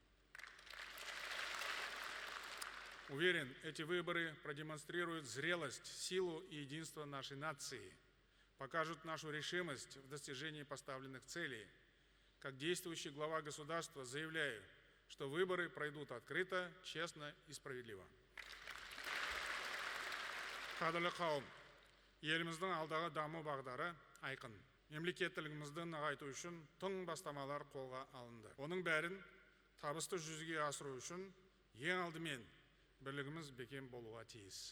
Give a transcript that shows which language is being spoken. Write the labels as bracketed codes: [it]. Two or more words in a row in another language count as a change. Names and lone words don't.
[ru] Уверен, эти выборы продемонстрируют зрелость, силу и единство нашей нации, покажут нашу решимость в достижении поставленных целей. Как действующий глава государства заявляю, что выборы пройдут открыто, честно и справедливо. [kk] Қадірлі қауым, еліміздің алдағы даму бағдары айқын. Мемлекеттілігімізді нығайту үшін тың бастамалар қолға алынды. Оның бәрін табысты жүзеге асыру үшін ең алдымен бірлігіміз бекем болуға тиіс.